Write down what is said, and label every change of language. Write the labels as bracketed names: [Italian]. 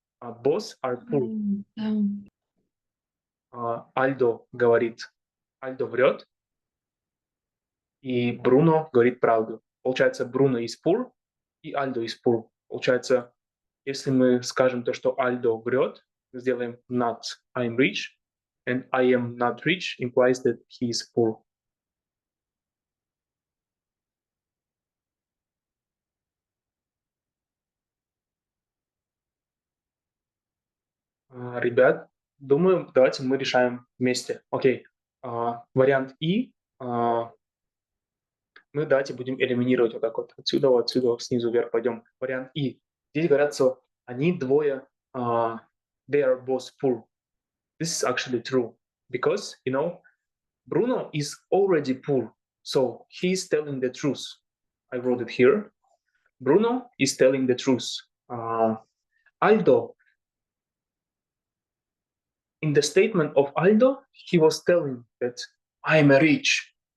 [English] Both are true. [Russian] Альдо врет, и Бруно говорит правду. Получается, Бруно [English] is poor, [Russian] и Альдо [English] is poor. [Russian] Получается, если мы скажем то, что Альдо врет, сделаем [English] not I'm rich, and I am not rich implies that he is poor. [Russian] Ребят, думаю, давайте мы решаем вместе. Окей. Вариант И мы давайте будем элиминировать вот так вот. Отсюда, снизу вверх пойдем. Вариант И. Здесь говорят, что они двое, [English] they are both poor. This is actually true. Because, you know, Bruno is already poor. So he is telling the truth. I wrote it here. Bruno is telling the truth. Aldo, in the statement of Aldo, he was telling that I'm rich.